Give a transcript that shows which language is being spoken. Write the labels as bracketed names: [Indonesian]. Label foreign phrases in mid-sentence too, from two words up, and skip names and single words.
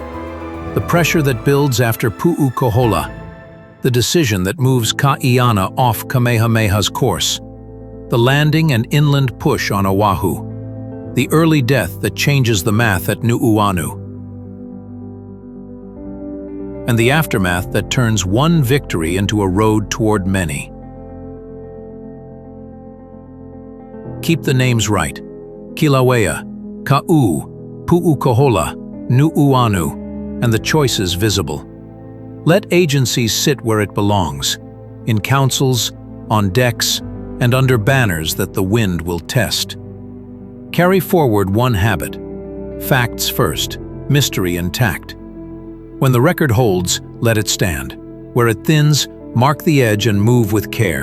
[English] The pressure that builds after Puʻukoholā, the decision that moves Kaʻiana off Kamehameha's course, the landing and inland push on Oahu, the early death that changes the math at Nuʻuanu, and the aftermath that turns one victory into a road toward many. Keep the names right. Kilauea, Kaʻū, Puʻukoholā, Nuʻuanu, and the choices visible. Let agencies sit where it belongs, in councils, on decks, and under banners that the wind will test. Carry forward one habit: facts first, mystery intact. When the record holds, let it stand. Where it thins, mark the edge and move with care.